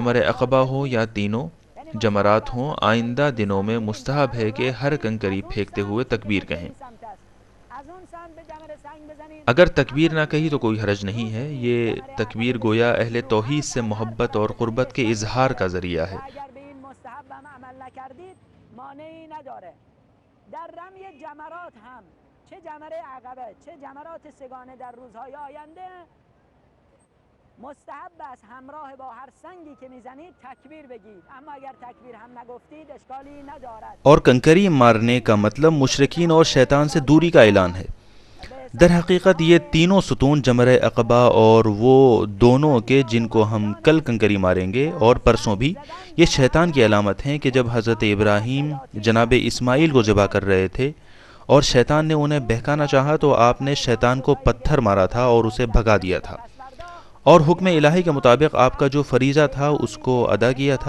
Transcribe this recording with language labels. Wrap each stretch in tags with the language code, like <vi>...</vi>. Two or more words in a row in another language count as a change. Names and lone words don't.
<ur>جمرہ عقبہ ہو یا تینوں جمرات ہوں، آئندہ دنوں میں مستحب ہے کہ ہر کنکری پھینکتے ہوئے تکبیر کہیں. اگر تکبیر نہ کہی تو کوئی حرج نہیں ہے. یہ تکبیر گویا اہل توحید سے محبت اور قربت کے اظہار کا ذریعہ ہے.</ur> <fa>در رمی جمرات هم چه جمره عقبه چه جمرات سگانه در روزهای آینده مستحب است همراه با هر سنگی که میزنید تکبیر بگید، اما اگر تکبیر هم نگفتید اشکالی ندارد.</fa> <ur>اور کنکری مارنے کا مطلب مشرکین اور شیطان سے دوری کا اعلان ہے. در حقیقت یہ تینوں ستون جمرہ عقبہ اور وہ دونوں کے جن کو ہم کل کنکری ماریں گے اور پرسوں بھی، یہ شیطان کی علامت ہیں کہ جب حضرت ابراہیم جناب اسماعیل کو ذبح کر رہے تھے اور شیطان نے انہیں بہکانا چاہا تو آپ نے شیطان کو پتھر مارا تھا اور اسے بھگا دیا تھا، اور حکم الہی کے مطابق آپ کا جو فریضہ تھا اس کو ادا کیا تھا.</ur>